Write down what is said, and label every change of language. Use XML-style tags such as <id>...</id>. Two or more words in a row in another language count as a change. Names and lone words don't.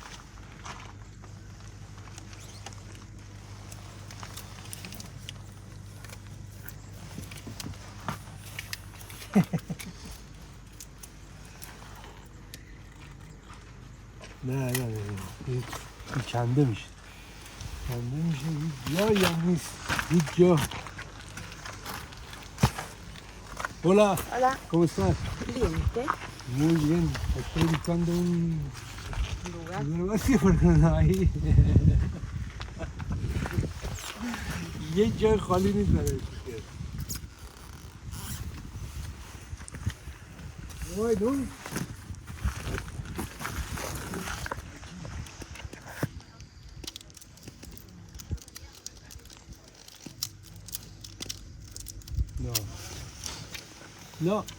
<fa>نه این کنده میشه. هیچ جایی هم نیست. هیچ جا.</fa> <es>Hola. Hola. ¿Cómo estás? Bien, ¿usted? Muy bien. Estoy buscando un lugar vacío porque no hay.</es> <fa>یک جای خالی نیست برای استیکر. وای دون.</fa> <es>No.</es>